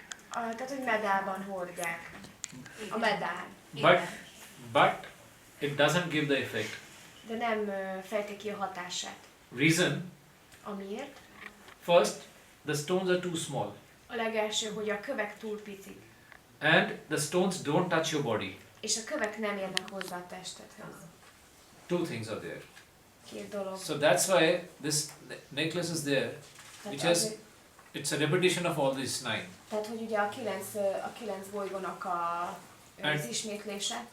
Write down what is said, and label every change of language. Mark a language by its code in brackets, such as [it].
[hu] Tehát, hogy medálban hordják. A medál. [en] But it doesn't give the effect. [hu] De nem fejti ki a hatását. [en] Reason, [hu] Amiért? [en] first, the stones are too small. [hu] A legelső, hogy a kövek túl picik. [en] And the stones don't touch your body. [hu] És a kövek nem érnek hozzá a testedhez. [en] Two things are there. [hu] Két dolog. [en] So that's why this necklace is there, which [hu] Tehát, [en] has, it's a repetition of all these 9. [hu] tehát, hogy ugye a kilenc bolygónak az ismétlése,